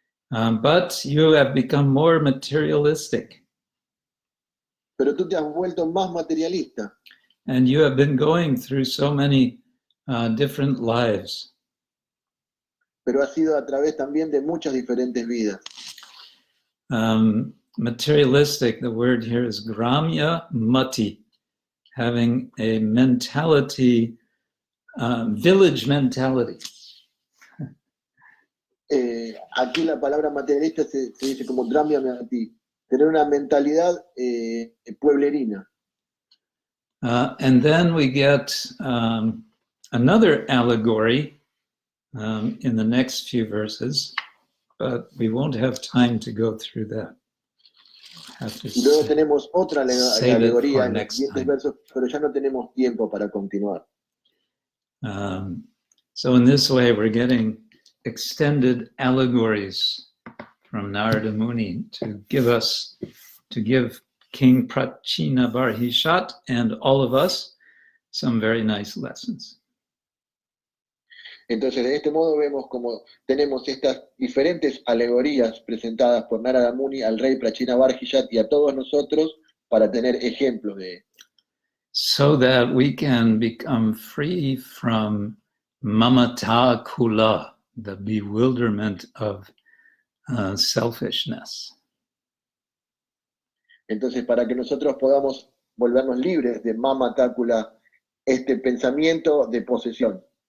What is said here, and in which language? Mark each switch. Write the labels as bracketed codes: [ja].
[en] But you have become more materialistic. [es] Pero tú te has vuelto más materialista. [en] And you have been going through so many different lives. [es] pero ha sido a través también de muchas diferentes vidas. [en] Materialistic, the word here is gramya mati, having a mentality, village mentality. [es] Aquí la palabra materialista se dice como dramya mati, tener una mentalidad pueblerina. [en] And then we get another allegory in the next few verses, but we won't have time to go through that. [es] Y luego tenemos otra alegoría en los [en] next [es] siguientes [en] time. [es] versos, pero ya no tenemos tiempo para continuar. [en] So in this way, we're getting extended allegories from Narada Muni to give King Prachina Barhishat and all of us some very nice lessons. [es] Entonces, de este modo vemos como tenemos estas diferentes alegorías presentadas por Narada Muni al rey Prachina Barhishat y a todos nosotros para tener ejemplos de [en] So that we can become free from mamata kula, the bewilderment of selfishness. [es] Entonces, para que nosotros podamos volvernos libres de mama tácula, este pensamiento de posesión,